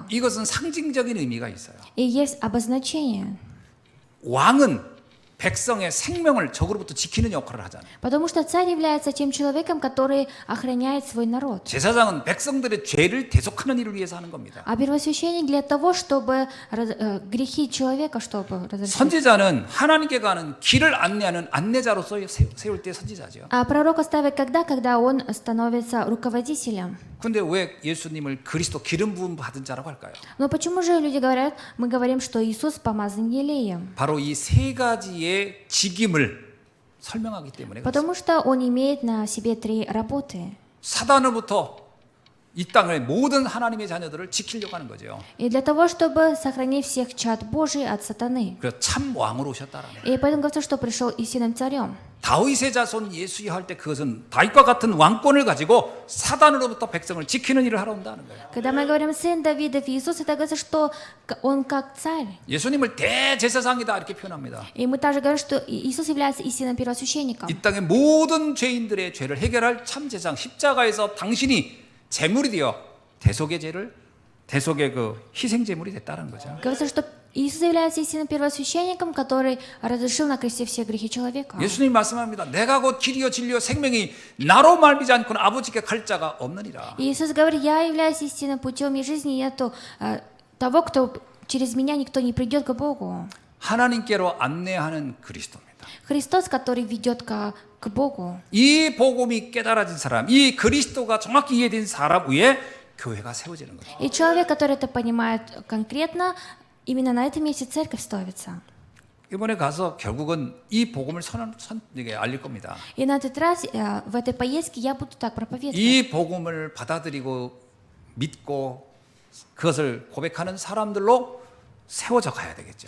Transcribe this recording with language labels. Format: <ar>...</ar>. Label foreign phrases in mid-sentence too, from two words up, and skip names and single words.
<ko>이것은 상징적인 의미가 있어요.</ko> <ru>И есть обозначение.</ru> <ko>왕은 백성의 생명을 적으로부터 지키는 역할을 하잖아요.</ko> <ru>Потому что царь является тем человеком, который охраняет свой народ.</ru> <ko>제사장은 백성들의 죄를 대속하는 일을 위해서 하는 겁니다.</ko> <ru>А первосвященник для того, чтобы грехи человека, чтобы разрешить.</ru> <ko>선지자는 하나님께 가는 길을 안내하는 안내자로서 세울 때 선지자죠.</ko> <ru>А пророка ставят когда он становится руководителем.</ru> <ko>근데 왜 예수님을 그리스도 기름 부음 받은 자라고 할까요?</ko> <ru>Но почему же люди говорят, мы говорим, что Иисус помазан елеем?</ru> <ko>바로 이 세 가지의 직임을 설명하기 때문에 그렇습니다.</ko> <ru>Потому что он имеет на себе 3 работы.</ru> <ko>사단으로부터 이 땅의 모든 하나님의 자녀들을 지키려고 하는 거죠.</ko> <ru>И для того, чтобы сохранить всех чад Божий от сатаны.</ru> <ko>그래서 참 왕으로 오셨다라는 거예요.</ko> <ru>И поэтому говорится, что пришел истинным царем.</ru> <ko>다윗의 자손 예수여 할 때 그것은 다윗과 같은 왕권을 가지고 사단으로부터 백성을 지키는 일을 하러 온다는 거예요.</ko> <ru>Когда мы говорим сын Давидов Иисус, это говорится, что он как царь.</ru> <ko>예수님을 대제사장이다 이렇게 표현합니다.</ko> <ru>И мы также говорим, что Иисус является истинным первосвященником.</ru> <ko>이 땅의 모든 죄인들의 죄를 해결할 참 제사장 십자가에서 당신이 제물이 되어 대속의 죄를 대속의 그 희생 제물이 됐다는 거죠.</ko> <ru>Говорится, что Иисус является истинным первосвященником, который разрешил на кресте все грехи человека.</ru> <ko>예수님 말씀합니다. 내가 곧 길이요 진리요 생명이 나로 말미지 않고는 아버지께 갈 자가 없느니라.</ko> <ru>Иисус говорит, я являюсь истинным путем и жизни, нету того, кто через меня никто не придет к Богу.</ru> <ko>하나님께로 안내하는 그리스도입니다.</ko> <ru>Христос, который ведет к Богу.</ru> <ko>이 복음이 깨달아진 사람, 이 그리스도가 정확히 이해된 사람 위에 교회가 세워지는 거죠.</ko> <ru>И человек, который это понимает конкретно, именно на этом месте церковь ставится.</ru> <ko>이번에 가서 결국은 이 복음을 알릴 겁니다.</ko> <ru>И на этот раз в этой поездке я буду так проповедовать.</ru> <ko>이 복음을 받아들이고 믿고 그것을 고백하는 사람들로 세워져 가야 되겠죠.</ko>